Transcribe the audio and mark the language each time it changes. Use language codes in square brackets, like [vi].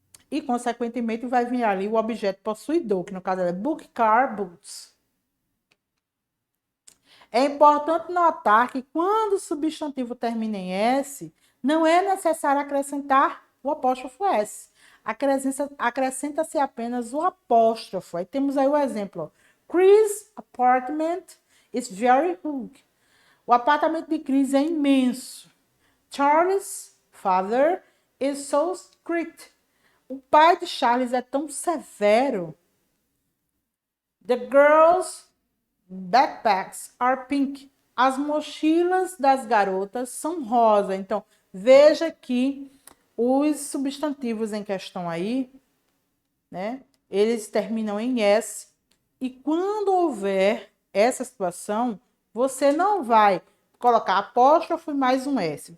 [pt] E, consequentemente, vai vir ali o objeto possuidor, que no caso é book, car, boots. É importante notar que quando o substantivo termina em S, não é necessário acrescentar o apóstrofo S. Acrescenta-se apenas o apóstrofo. Aí temos aí o exemplo. [en] Chris' apartment is very big. [pt] O apartamento de Chris é imenso. [en] Charles' father is so strict. [pt] O pai de Charles é tão severo. [en] The girls' backpacks are pink. [pt] As mochilas das garotas são rosa. Então, veja que os substantivos em questão aí, né, eles terminam em S. E quando houver essa situação, você não vai colocar apóstrofo e mais um S.